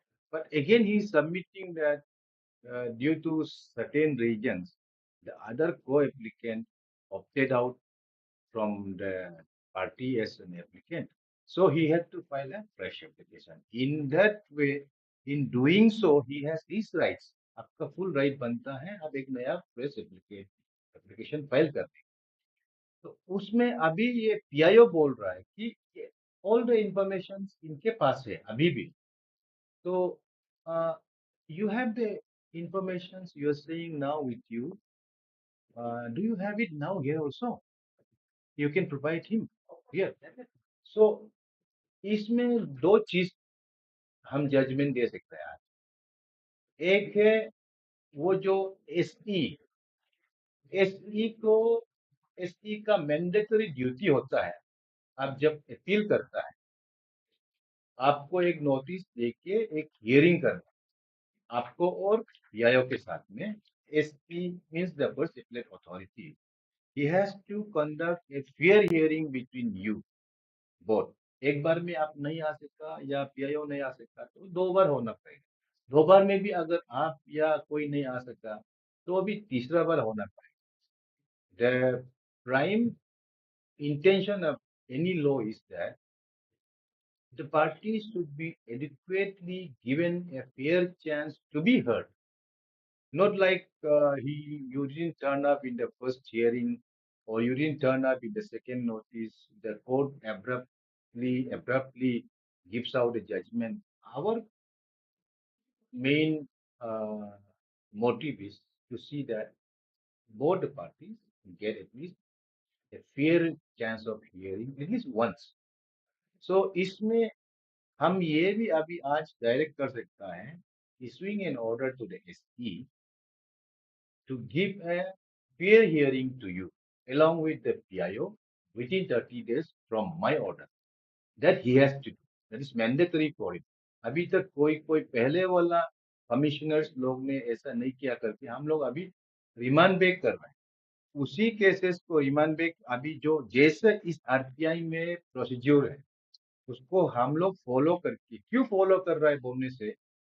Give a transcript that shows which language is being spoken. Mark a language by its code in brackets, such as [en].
[en] But again, he is submitting that due to certain reasons, the other co-applicant opted out from the party as an applicant. So he had to file a fresh application. In that way, in doing so, he has his rights. [hi] आपका full right बनता है आप एक नया [en] fresh application [hi] file कर दें। तो उसमें अभी ये पीआईओ बोल रहा है कि [en] all the information [hi] इनके पास है अभी भी। [en] So you have the information you are saying now with you. Do you have it now here also? You can provide him here. [hi] So इसमें दो चीज हम जजमेंट दे सकते हैं आज। एक है वो जो एसई एसई को एसई का मैंडेटरी ड्यूटी होता है। आप जब अपील करता है आपको एक नोटिस देके एक हियरिंग करना आपको और पीआईओ के साथ में। [en] SP means the first appellate authority. He has to conduct a fair hearing between you both. [hi] एक बार में आप नहीं आ सका या पीआईओ नहीं आ सका तो दो बार होना पड़ेगा। दो बार में भी अगर आप या कोई नहीं आ सका तो अभी तीसरा बार होना पड़ेगा। [en] The prime intention of any law is that the parties should be adequately given a fair chance to be heard. Not like you didn't turn up in the first hearing or you didn't turn up in the second notice. The court abruptly gives out a judgment. Our main uh, motive is to see that both the parties get at least a fair chance of hearing at least once. So [hi] इसमें हम ये भी अभी आज direct कर सकता है [en] issuing an order to the SE to give a fair hearing to you along with the PIO within 30 days from my order. That he has to do. That is mandatory for him. [hi] अभी तक कोई कोई पहले वाला commissioners लोग ने ऐसा नहीं किया करके हम लोग अभी रिमांड बैक कर रहे हैं। उसी केसेस को रिमांड बैक अभी जो जैसे इस आरटीआई में प्रोसीज्योर है उसको हम लोग फॉलो करके क्यों फॉलो कर रहा है बोलने से